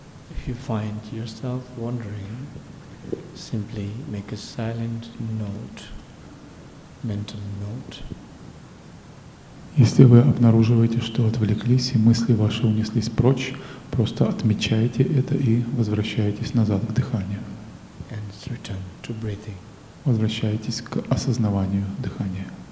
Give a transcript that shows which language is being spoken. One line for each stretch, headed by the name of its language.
English: If you find yourself wandering, simply make a silent note, mental note.
Russian: Если вы обнаруживаете, что отвлеклись и мысли ваши унеслись прочь, просто отмечайте это и возвращайтесь назад к дыханию.
English: And return to breathing.
Russian: Возвращайтесь к осознаванию дыхания.